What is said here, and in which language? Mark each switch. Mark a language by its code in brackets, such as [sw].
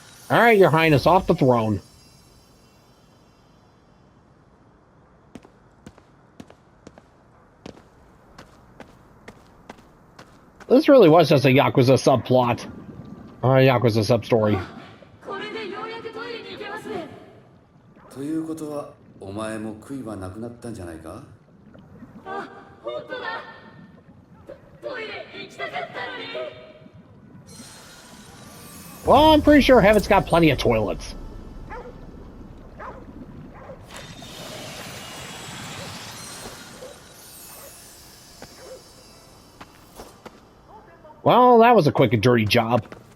[en] Alright, Your Highness, off the throne. This really was just a Yakuza subplot. Or a Yakuza sub-story. [ja] ということは、お前も悔いはなくなったんじゃないか？あ、本当だ。トイレ行きたかったのに。 [en] Well, I'm pretty sure Heaven's got plenty of toilets. Well, that was a quick and dirty job.